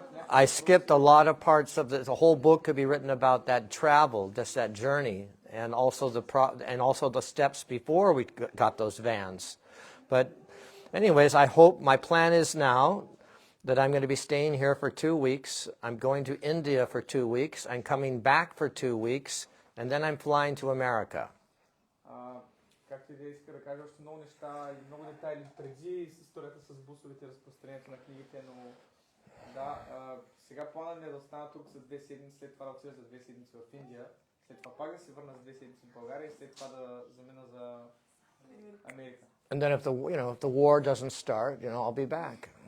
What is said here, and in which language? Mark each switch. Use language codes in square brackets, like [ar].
[en] I skipped a lot of parts of the whole book could be written about that travel, just that journey, and also the steps before we got those vans. But anyways, I hope my plan is now that I'm going to be staying here for 2 weeks. I'm going to India for 2 weeks. I'm coming back for 2 weeks, and then I'm flying to America. [bg] Както и да иска да кажа още много неща и много детайли преди с историята с бусовете, разпространението на книгите, но да, сега планът ми е да остана тук за 2 седмици, след това да отида за 2 седмици в Индия, след това пак да се върна за 2 седмици в България и след това да замина за Америка. [en] And then if the war doesn't start, I'll be back.